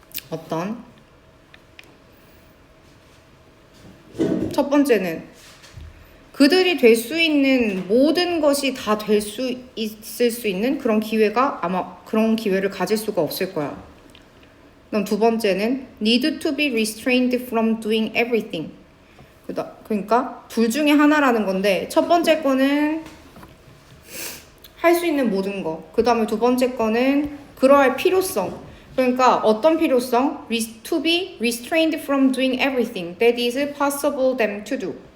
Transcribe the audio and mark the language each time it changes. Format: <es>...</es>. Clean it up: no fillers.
<ko>어떤? 첫 번째는 그들이 될 수 있는 모든 것이 다 될 수 있을 수 있는 그런 기회가 아마 그런 기회를 가질 수가 없을 거야. 그럼 두 번째는</ko> <en>need to be restrained from doing everything.</en> <ko>그러니까 둘 중에 하나라는 건데 첫 번째 거는 할 수 있는 모든 거. 그 다음에 두 번째 거는 그러할 필요성. 그러니까 어떤 필요성?</ko> <en>To be restrained from doing everything that is possible them to do.</en>